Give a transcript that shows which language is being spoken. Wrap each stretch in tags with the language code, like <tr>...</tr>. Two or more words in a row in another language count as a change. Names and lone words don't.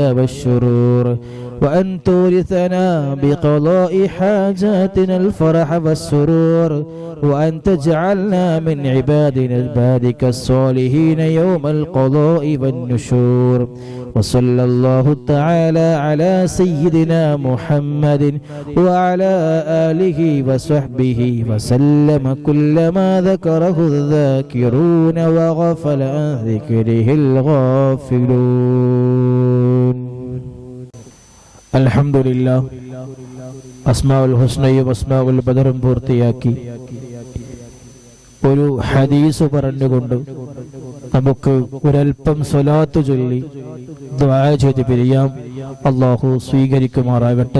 <ar>والشرور وأن تورثنا بقضاء حاجاتنا الفرح والسرور وأن تجعلنا من عبادك الصالحين يوم القضاء والنشور وصلى الله تعالى على سيدنا محمد وعلى آله وصحبه وسلم كلما ذكره الذاكرون وغفل عن ذكره الغافلون الحمد لله</ar> <ml>അസ്മാഉൽ ഹുസ്നയും അസ്മാഉൽ ബദറും പൂർത്തിയാക്കി ഒരു ഹദീസ് പറഞ്ഞുകൊണ്ട് നമുക്ക് ഒരൽപ്പം സ്വലാത്ത് ചൊല്ലി ദുആ ചെയ്ത് പിരിയാം. അല്ലാഹു സ്വീകരിക്കുമാറാകട്ടെ.</ml>